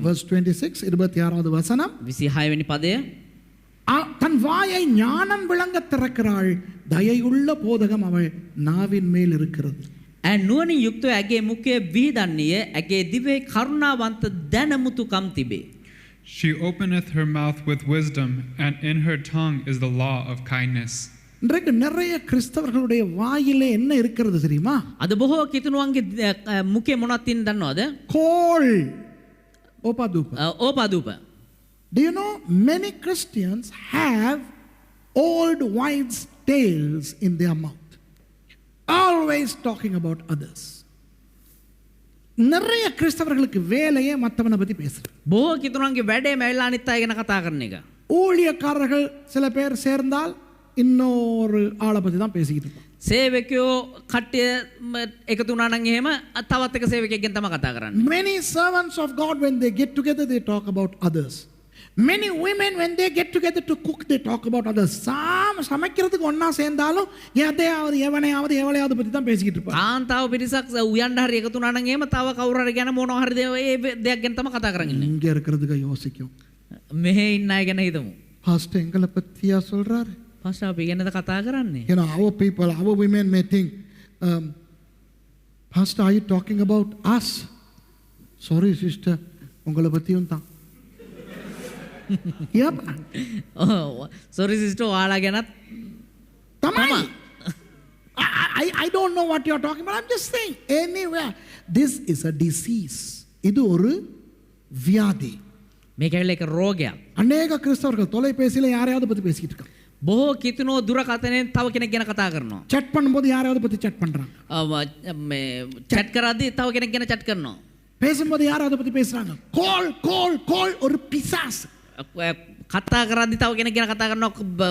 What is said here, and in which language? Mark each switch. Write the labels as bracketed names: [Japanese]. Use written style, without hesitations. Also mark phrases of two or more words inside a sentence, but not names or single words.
[Tamil] Verse 26 26வது வசனம். [Sinhala] 26 වෙනි පදය. [Tamil] தன் வாயை ஞானம் விளங்க திறக்கிறாள், தயையுள்ள போதகம் அவள் நாவின் மேல் இருக்கிறது. [Sinhala] නුවණින් යුක්තව ඇගේ මුඛය විහිදන්නේය, ඇගේ දිවේ කරුණාවන්ත දැනමුතුකම් තිබේ. [English] She openeth her mouth with wisdom, and in her tongue is the law of kindness. [Tamil] இன்றைக்கு நிறைய கிறிஸ்தவர்களுடைய வாயிலே என்ன இருக்கிறது தெரியுமா? [Sinhala] අද බොහෝ කිතුණුවන්ගේ මුඛේ මොනවද තියෙන දන්නවද? [Tamil] கோல், ஓபாதூப. [Sinhala] ඕපාදූප. [English] Do you know many Christians have old wives' tales in their mouth, always talking about others. [Tamil] நிறைய கிறிஸ்தவர்களுக்கு வேலையே மற்றவனை பத்தி பேசுறது. [Sinhala] බොහෝ කිතුණුවන්ගේ වැඩේ මැවිලා අනිත් අය ගැන කතා කරන එක. [Tamil] ஊழியக்காரர்கள் சில பேர் சேர்ந்தால் இன்னொரு ஆளை பத்தி தான் பேசிக்கிட்டு இருப்பாங்க. [Sinhala] සේවකයෝ කට්ටිය එකතු වුණා නම් එහෙම තවත් එක සේවකයෙක්ගෙන් තමයි කතා කරන්නේ. [English] Many servants of God, when they get together, they talk about others. Many women, when they get together to cook, they talk about others. [Tamil] சமைக்கிறதுக்கு ஒண்ணா சேர்ந்தாலும் எதையாவது எவனையாவது எவளையாவது பத்தி தான் பேசிக்கிட்டு இருப்பாங்க. [Sinhala] කාන්තාව පිරිසක් උයන්ඩ හරි එකතු වුණා නම් එහෙම තව කවුරු හරි ගැන මොනවා හරි දෙයක් ගැන තමයි කතා කරන්නේ. [Tamil] இங்க இருக்கிறதுக்கு யோசிக்கும். [Sinhala] මෙහෙ ඉන්න අය ගැන හිතමු. [Tamil] பாஸ்டர் எங்களை பத்தியா சொல்றாரு? [Sinhala] පාස්ටර් අපි ගැනද කතා කරන්නේ? [English] You know, our people, our women may think, Pastor, are you talking about us? Sorry, sister, [Tamil] உங்களை பத்தியும் தான். [English] Yep. sorry sister [Sinhala] ඔයාලා ගැනත් තමයි. [English] I don't know what you're talking about. I'm just saying. Anywhere. This is a disease. [Tamil] இது ஒரு வியாதி. [Sinhala] මේක ඇවිල්ලා එක රෝගයක්. [Tamil] அநேக கிறிஸ்தவர்கள் தொலைபேசியில யாரையாவது பத்தி பேசிக்கிட்டு இருக்காங்க. [Sinhala] බොහෝ කිතුණෝ දුරකථනයෙන් තව කෙනෙක් ගැන කතා කරනවා. [Tamil] chat பண்ணும்போது யாரையாவது பத்தி chat பண்றாங்க. [Sinhala] මේ chat කරද්දී තව කෙනෙක් ගැන chat කරනවා. [Tamil] பேசும்போது யாராவது பத்தி பேசுறாங்க. call ஒரு பிசாசு. [Sinhala] කතා කරද්දී තව කෙනෙක් ගැන කතා කරනවා.